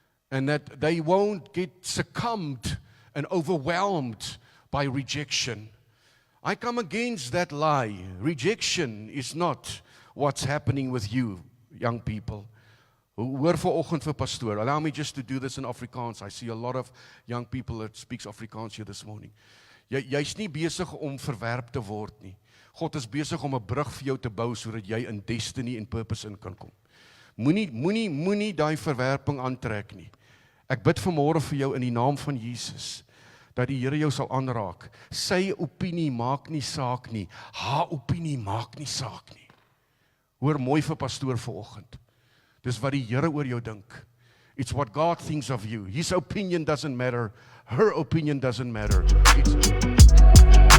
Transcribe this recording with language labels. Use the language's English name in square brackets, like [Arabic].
[English] And that they won't get succumbed and overwhelmed by rejection. I come against that lie. Rejection is not what's happening with you, young people. [Afrikaans] Hoor vanoggend vir pastoor. [English] Allow me just to do this in Afrikaans. I see a lot of young people that speaks Afrikaans here this morning. [Afrikaans] Jy's nie besig om verwerp te word nie. God is besig om 'n brug vir jou te bou sodat jy in destiny en purpose in kan kom. Moenie daai verwerping aantrek nie. Ek bid vanmôre vir jou in die naam van Jesus dat die Here jou sal aanraak. Sy opinie maak nie saak nie. Haar opinie maak nie saak nie. Hoor mooi vir pastoor vanoggend. Dis wat die Here oor jou dink. [English] It's what God thinks of you. His opinion doesn't matter. Her opinion doesn't matter. It's